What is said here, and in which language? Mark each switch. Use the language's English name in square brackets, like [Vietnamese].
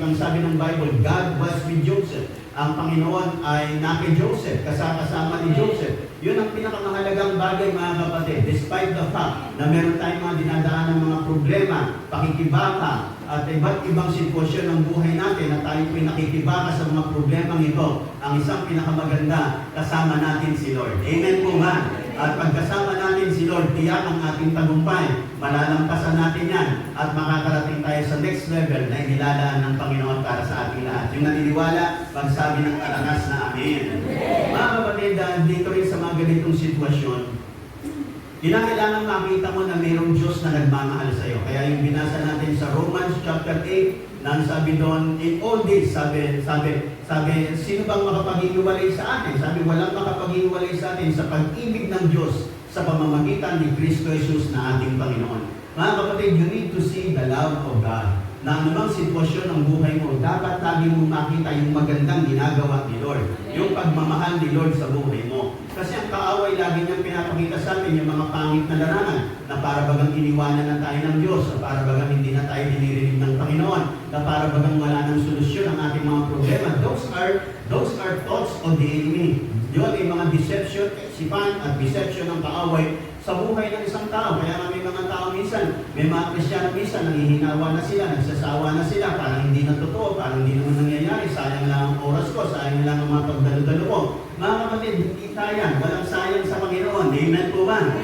[Filipino] Ang sabi ng Bible, [English] God was with Joseph. [Filipino] Ang Panginoon ay naki Joseph, kasama ni Joseph. Yun ang pinakamahalagang bagay, mga kapatid. [English] Despite the fact [Filipino] na meron tayong mga dinadaan ng mga problema, pakikibaka, at iba't ibang sitwasyon ng buhay natin, at tayo po'y nakikibaka sa mga problemang ito, ang isang pinakamaganda, kasama natin si Lord. Amen po ba? At pagkasama natin si Lord, tiyak ang ating tagumpay. Malalampasan natin yan at makakarating tayo sa next level na inilalaan ng Panginoon para sa ating lahat. Yung naniniwala, magsabi ng malakas na Amen. Mga kapatid, dito rin sa mga ganitong sitwasyon, kinakailangan makita mo na mayroong Diyos na nagmamahal sa iyo. Kaya yung binasa natin sa Romans chapter 8, nang sabi doon, [English] in all this, [Filipino] sabi, sino bang makapaghiwalay sa atin? Sabi, walang makapaghiwalay sa atin sa pag-ibig ng Diyos sa pamamagitan ni Kristo Jesus na ating Panginoon. Mga kapatid, [English] you need to see the love of God. [Filipino] Na anumang sitwasyon ng buhay mo, dapat lagi mo makita yung magandang ginagawa ni Lord. Yung pagmamahal ni Lord sa buhay mo. Kasi ang kaaway lagi niyang pinapakita sa atin yung mga pangit na larangan na para bagang iniwanan na tayo ng Diyos, na para bagang hindi na tayo dinirinig ng Panginoon, na para bagang wala ng solusyon ang ating mga problema. [English] Those are thoughts of the enemy. [Filipino] Yun ay mga deception, sipan at deception ng kaaway sa buhay ng isang tao. Kaya nga may mga tao minsan, may mga Kristiyano minsan, nanghihinawa na sila, nagsasawa na sila, parang hindi na totoo, parang hindi naman nangyayari, sayang lang ang oras ko, sayang lang ang mga pagdalo-dalo ko. Mga kapatid, hindi sayang, walang sayang sa Panginoon. Amen po ba?